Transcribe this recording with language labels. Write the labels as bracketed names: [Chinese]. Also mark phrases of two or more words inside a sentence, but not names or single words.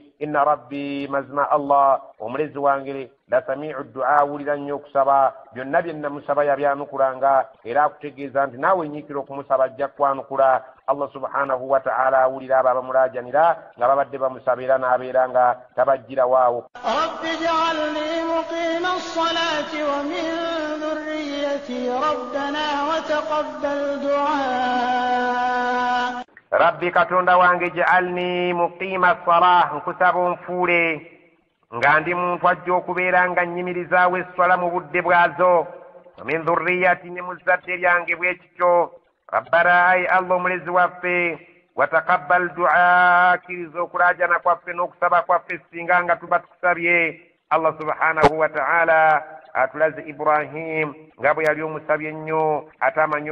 [Arabic] إن ربي [Ganda] mazima Allah omulezi wange [Arabic] لسميع الدعاء [Ganda] awulira nnyo okusaba byonna bye namusaba yabyanukulanga era akutegeeza nti naawe nyiikira okumusaba ajja kwanukula. Allah [Arabic] سبحانه وتعالى [Ganda] awulira abo abamulaajanira nga babadde bamusaba era n'abeera nga tabajjira waawo. [Arabic] رب اجعلني مقيم الصلاة ومن ذريتي ربنا وتقبل دعاء. [Ganda] rabbi katonda wange [Arabic] اجعلني مقيم الصلاة [Ganda] nkusaba nfuule nga ndi muntu ajja okubeera nga nnyimirizaawo esswala mu budde bwazo [Arabic] من ذريتي [Ganda] ne mu zadde lyange bwe kityo rabbana ayi allah omulezi waffe [Arabic] وتقبل دعاء [Ganda] akkiriza okulaajana kwaffe n'okusaba kwaffe singa nga tuba tukusabye allah [Arabic] سبحانه وتعالى [Ganda] atulaze ibrahim nga bwe yali omusabye ennyo ate amanyi